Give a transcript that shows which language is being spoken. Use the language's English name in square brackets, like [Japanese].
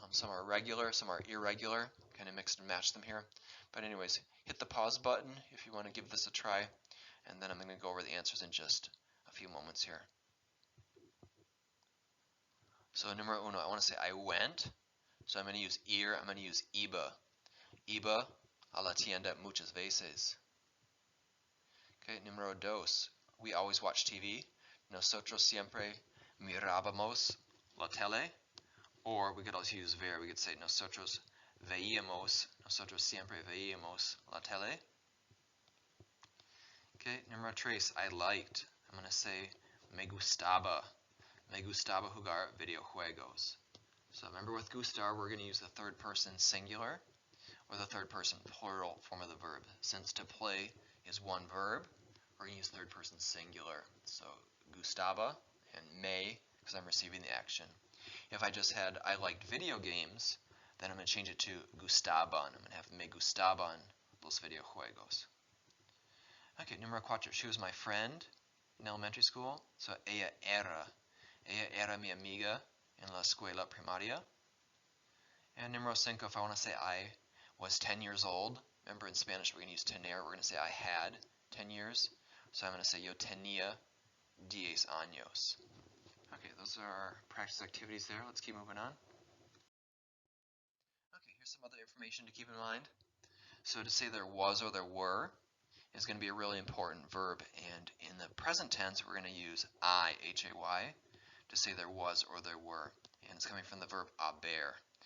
[English] Some are regular, some are irregular. Kind of mix and match them here. But anyways, hit the pause button if you want to give this a try. And then I'm going to go over the answers in just a few moments here. So [Spanish] numero uno, [English] I want to say I went. So I'm going to use ir, I'm going to use iba. [Spanish] Iba a la tienda muchas veces. [English] Okay, [Spanish] numero dos, [English] we always watch TV. [Spanish] Nosotros siempre mirábamos la tele. [English] Or we could also use ver. We could say [Spanish] nosotros veíamos. Nosotros siempre veíamos la tele. [English] Okay, numero tres, I liked. I'm going to say [Spanish] me gustaba. Me gustaba jugar videojuegos. [English] So remember with gustar, we're going to use the third person singular or the third person plural form of the verb. Since to play is one verb, we're going to use third person singular. So gustaba and me, because I'm receiving the action. If I just had I liked video games, then I'm going to change it to [Spanish] gustaban. [English] I'm going to have [Spanish] me gustaban los videojuegos. [English] Okay, [Spanish] numero cuatro. [English] She was my friend. in elementary school. So [Spanish] ella era mi amiga en la escuela primaria. [English] And numero 5, if I want to say I was 10 years old, remember in Spanish we're going to use tener, we're going to say I had 10 years. So I'm going to say [Spanish] yo tenía 10 años. [English] Okay, those are our practice activities there. Let's keep moving on. Okay, here's some other information to keep in mind. So to say there was or there were is going to be a really important verb, and in the present tense we're going to use I, H-A-Y, to say there was or there were, and it's coming from the verb haber.